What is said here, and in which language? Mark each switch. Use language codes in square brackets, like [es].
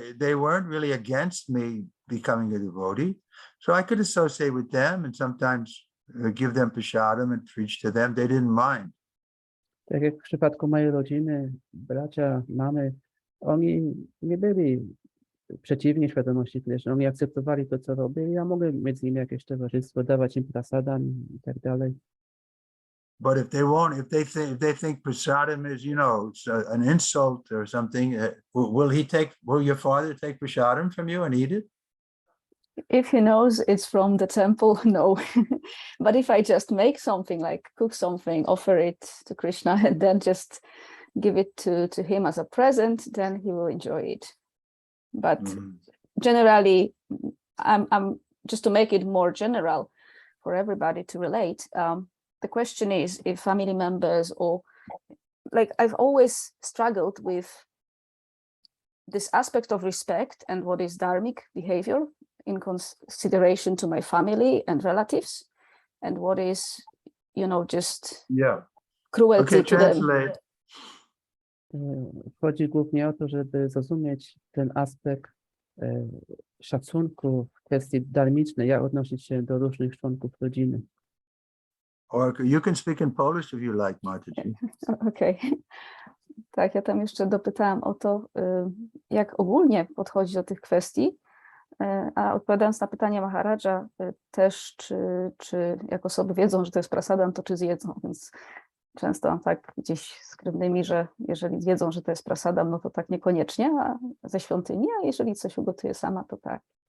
[en] They weren't really against me becoming a devotee. So I could associate with them and sometimes give them prasadam and preach to them. They didn't mind. [pl] Tak jak w przypadku mojej rodziny, bracia, mamy, oni nie byli przeciwni świadomości Kryszny. Oni akceptowali to, co robię i ja mogę mieć z nimi jakieś towarzystwo, dawać im prasadam i tak dalej. [en] But if they think prasadam is, it's an insult or something, will your father take prasadam from you and eat it? If he knows it's from the temple, no. But if I just make something, like cook something, offer it to Krishna, and then just give it to him as a present, then he will enjoy it. But generally, I'm just to make it more general for everybody to relate. The question is if family members or I've always struggled with this aspect of respect and what is dharmic behavior in consideration to my family and relatives, and what is, just cruelty Okay, to them. translate. [pl] Chodzi głównie o to, żeby zrozumieć ten aspekt szacunku w kwestii dharmicznej, jak odnosić się do różnych członków rodziny. [en] Or you can speak in Polish if you like, Mataji. Okay. [pl] Tak, ja tam jeszcze dopytałam o to, jak ogólnie podchodzi do tych kwestii, a odpowiadając na pytanie Maharadża też, czy jak osoby wiedzą, że to jest prasadam, to czy zjedzą, więc często mam tak gdzieś skrywnymi, że jeżeli wiedzą, że to jest prasadam, no to tak niekoniecznie, a ze świątyni, a jeżeli coś ugotuje sama, to tak.